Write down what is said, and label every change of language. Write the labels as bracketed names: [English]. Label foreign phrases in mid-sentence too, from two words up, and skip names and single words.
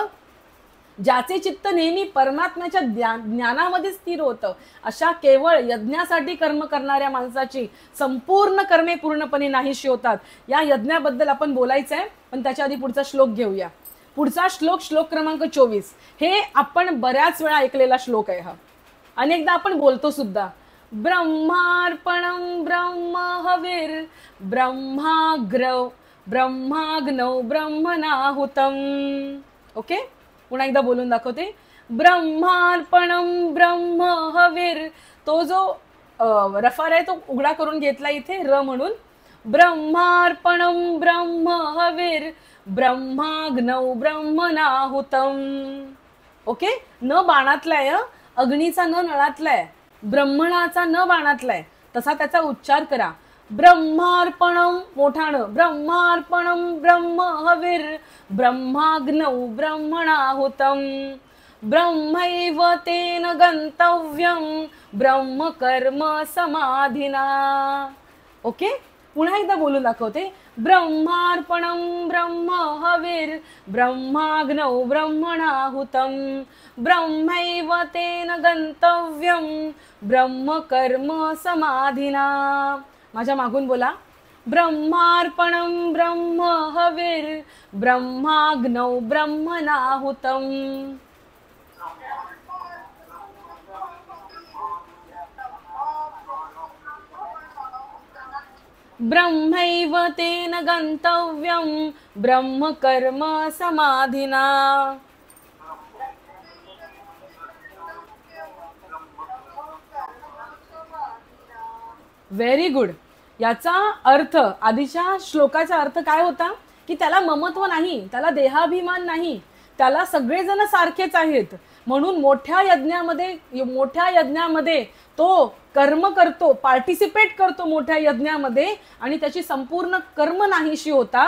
[Marathi] ज्याचे चित्त नेहमी परमात्म्याच्या ज्ञानामध्ये स्थिर होतं, अशा केवळ यज्ञासाठी कर्म करणाऱ्या माणसाची संपूर्ण कर्मे पूर्णपणे नाहीशी होतात. या यज्ञाबद्दल आपण बोलायचं आहे, पण त्याच्या आधी पुढचा श्लोक घेऊया. पुढचा श्लोक, श्लोक क्रमांक 24, हे आपण बऱ्याच वेळा ऐकलेला श्लोक आहे. हा अनेकदा आपण बोलतो सुद्धा. [Sanskrit] ब्रह्मार्पणं ब्रह्म हविर ब्रह्माग्नौ ब्रह्मणाहुतं. [Marathi] ओके, पुन्हा एकदा बोलून दाखवते. [Sanskrit] ब्रह्मार्पणं ब्रह्म हविर, [Marathi] तो जो रफार आहे तो उघडा करून घेतला इथे र म्हणून. [Sanskrit] ब्रह्मार्पणं ब्रह्म हविर ब्रह्माग्नौ ब्रह्मणाहुतं. [Marathi] ओके, न बाणातलाय, अग्नीचा न नळातलाय, ब्रह्मणाचा न बाणातलाय, तसा त्याचा उच्चार करा. [Sanskrit] ब्रह्मार्पणं मोठाणं, ब्रह्मार्पणं ब्रह्म हविर ब्रह्माग्नौ ब्रह्मणाहुतं. ब्रह्मैव तेन गंतव्यं ब्रह्म कर्म समाधिना. [Marathi] ओके, पुन्हा एकदा बोलून दाखवते. [Sanskrit] ब्रह्मार्पणं ब्रह्म हविर ब्रह्माग्नौ ब्रह्मणाहुतं. ब्रह्मैव तेन गंतव्यं ब्रह्म कर्म समाधिना. [Marathi] माझ्या मागून बोला. [Sanskrit] ब्रह्मार्पणं ब्रह्म हविर ब्रह्माग्नौ ब्रह्मणाहुतं. ब्रह्मैव तेन गंतव्यं ब्रह्म कर्म समाधिना. [English] very good. [Marathi] याचा अर्थ, आधीच्या श्लोकाचा अर्थ काय होता की त्याला ममत्व नाही, त्याला देहाभिमान नाही, त्याला सगळेजण सारखेच आहेत, म्हणून मोठ्या यज्ञामध्ये तो कर्म करतो, पार्टिसिपेट करतो मोठ्या यज्ञामध्ये, आणि त्याची संपूर्ण कर्म नाहीशी होतात.